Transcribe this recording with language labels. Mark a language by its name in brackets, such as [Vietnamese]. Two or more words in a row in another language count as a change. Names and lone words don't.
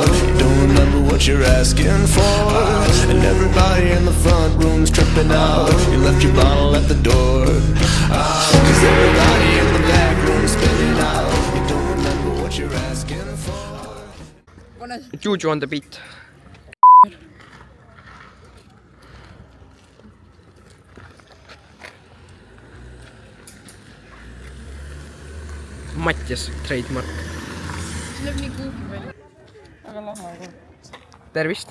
[English] You don't remember what you're asking for. And everybody in the front room's tripping out. You left your bottle at the door. 'Cause everybody in the back room's spinning out. You don't remember what you're asking for. Juju on the beat. Mattias, trademark. [Estonian] See läheb nii kuugi välja. Aga lahe. Tervist.